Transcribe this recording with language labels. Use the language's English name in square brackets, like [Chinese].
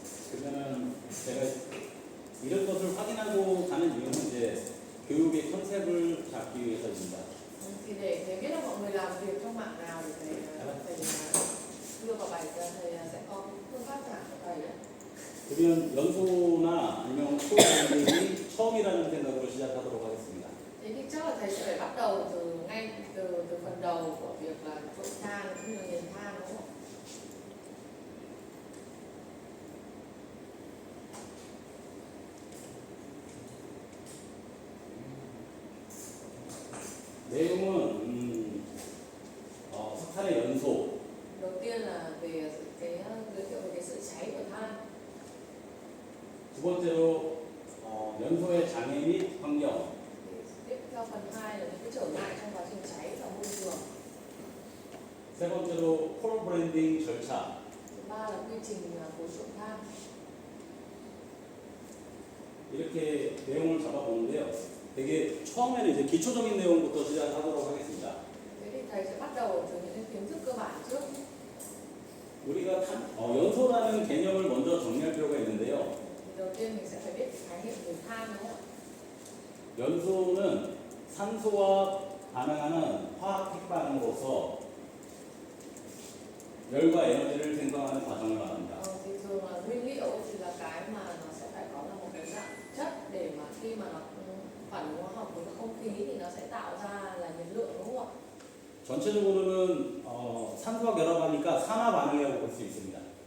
[Korean] 그러면은 제가 이런 것을 확인하고 가는 이유는 이제 교육의 컨셉을 잡기 위해서입니다. [Vietnamese] Thì để biết là mọi người làm việc trong mạng nào thì thầy đưa vào bài thầy sẽ có phương pháp giảng của thầy đấy. [Korean] 그러면 연소나 아니면 콜브랜딩이 처음이라는 생각으로 시작하도록 하겠습니다. [Vietnamese] Thế thì chắc là thầy sẽ phải bắt đầu ngay từ phần đầu của việc là trộn than cũng như là nghiền than đúng không? [Korean] 내용은 석탄의 연소, [Vietnamese] Đầu tiên là về cái giới thiệu về cái sự cháy của than. [Korean] 두 번째로 연소의 장애 및 환경, [Vietnamese] Tiếp theo phần 2 là những cái trở ngại trong quá trình cháy và môi trường. [Korean] 세 번째로 콜 브랜딩 절차, [Vietnamese] Thứ ba là quy trình phối trộn than. [Korean] 이렇게 내용을 잡아보는데요. 되게 처음에는 이제 기초적인 내용부터 시작하도록 하겠습니다. [Vietnamese] Thế thì thầy sẽ bắt đầu từ những kiến thức cơ bản trước. [Korean] 우리가 연소라는 개념을 먼저 정리할 필요가 있는데요. [Vietnamese] Thì đầu tiên mình sẽ phải biết khái niệm về than đúng không ạ? [Korean] 연소는 산소와 반응하는 화학 핵반응으로서 열과 에너지를 생성하는 과정을 말합니다. [Vietnamese] Thì thường là nguyên liệu thì là cái mà nó sẽ phải có là một cái dạng chất để mà khi mà nó phản ứng hóa học với không khí thì nó sẽ tạo ra là nhiệt lượng đúng không ạ? [Korean] 전체적으로는 산소와 결합하니까 산화 반응이라고 볼 수 있습니다.